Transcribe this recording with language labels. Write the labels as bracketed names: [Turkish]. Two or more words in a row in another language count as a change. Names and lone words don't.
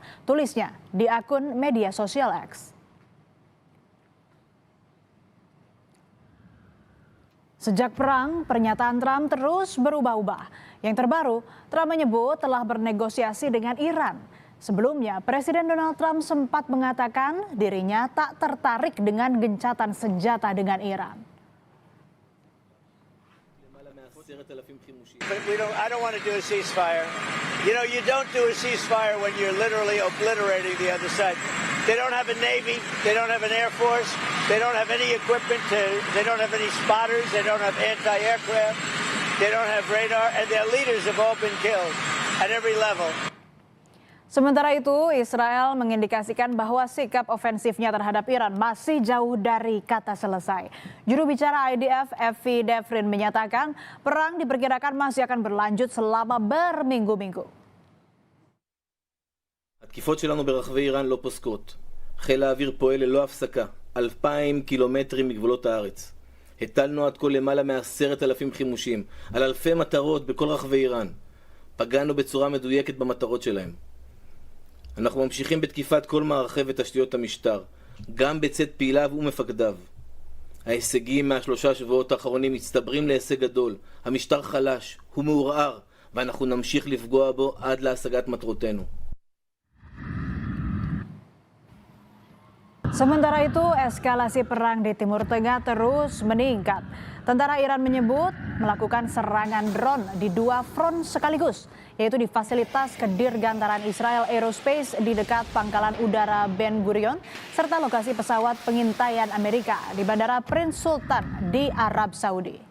[Indonesian] Tulisnya di akun media sosial X. Sejak perang, pernyataan Trump terus berubah-ubah. Yang terbaru, Trump menyebut telah bernegosiasi dengan Iran. Sebelumnya, Presiden Donald Trump sempat mengatakan dirinya tak tertarik dengan gencatan senjata dengan Iran. [English] But I don't want to do a ceasefire. You don't do a ceasefire when you're literally obliterating the other side. They don't have a Navy. They don't have an Air Force. They don't have any equipment. They don't have any spotters. They don't have anti-aircraft. They don't have radar. And their leaders have all been killed at every level. [Indonesian] Sementara itu, Israel mengindikasikan bahwa sikap ofensifnya terhadap Iran masih jauh dari kata selesai. Juru bicara IDF, Evi Devrin, menyatakan perang diperkirakan masih akan berlanjut selama berminggu-minggu. [Hebrew] התקיפות שלנו ברחבי איראן לא פוסקות. חיל האוויר פועל ללא הפסקה, 2,000 קילומטרים מגבולות הארץ. הטלנו עד כה למעלה מ10,000 חימושים על אלפי מטרות בכל רחבי איראן. פגענו בצורה מדויקת במטרות שלהם. אנחנו ממשיכים בתקיפת כל מערכי ותשתיות המשטר, גם בצד פעיליו ומפקדיו. ההישגים מהשלושה שבועות האחרונים מצטברים להישג גדול. המשטר חלש, הוא מעורער, ואנחנו נמשיך לפגוע בו עד להשגת מטרותינו. [Indonesian] Sementara itu, eskalasi perang di Timur Tengah terus meningkat. Tentara Iran menyebut melakukan serangan drone di 2 front sekaligus, yaitu di fasilitas kedirgantaran Israel Aerospace di dekat Pangkalan Udara Ben Gurion, serta lokasi pesawat pengintaian Amerika di Bandara Prince Sultan di Arab Saudi.